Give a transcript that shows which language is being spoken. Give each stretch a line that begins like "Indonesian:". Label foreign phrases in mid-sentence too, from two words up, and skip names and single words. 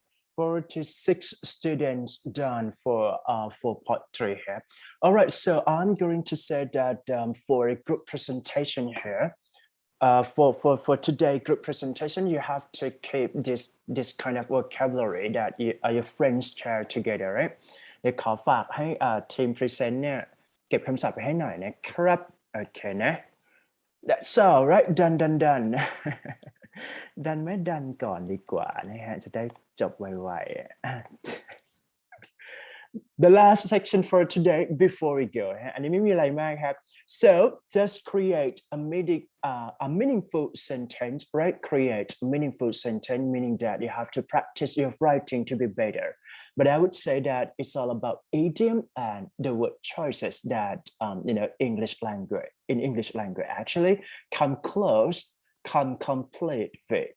English: 46 students done for part 3 here. All right, so I'm going to say that for a group presentation here, for today group presentation, you have to keep this kind of vocabulary that your friends share together, right?
Thai: เดี๋ยวขอฝากให้ทีม present เนี่ยเก็บคำศัพท์ไปให้หน่อยนะครับโอเคนะ
English: That's all right done
Thai: ดันไม่ดันก่อนดีกว่านะฮะจะได้จบไวๆ
English: The last section for today before we go
Thai: อันนี้ไม่มีอะไรมากครับ
English: so just create a meaningful sentence, right? Create a meaningful sentence, meaning that you have to practice your writing to be better. But I would say that it's all about idiom and the word choices that English language actually come close, come complete with.